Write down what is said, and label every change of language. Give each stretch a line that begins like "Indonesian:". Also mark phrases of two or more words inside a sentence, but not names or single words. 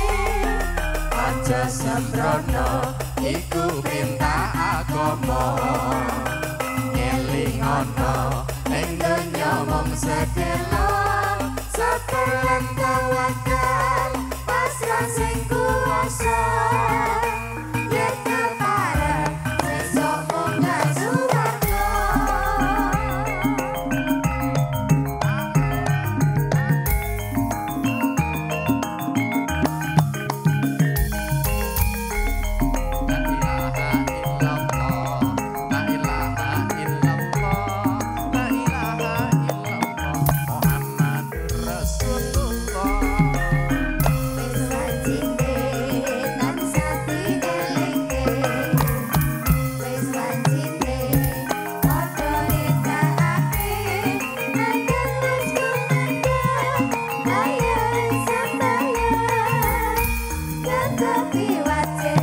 Javanese: aja sembrono iku perintah agama, ngelingono ing donya mung sedelo, sabar lan tawakal pasrah sing kuwasa, yen kepareng sesuk munggah suwarga.
Arabic: لا إله إلا الله، لا إله إلا الله، محمد رسول الله.
Javanese: Wis wancine tansah dielingke, wis wancine padha nindakake, anten terus kumandhang wayahe sembahyang, tetapi wajib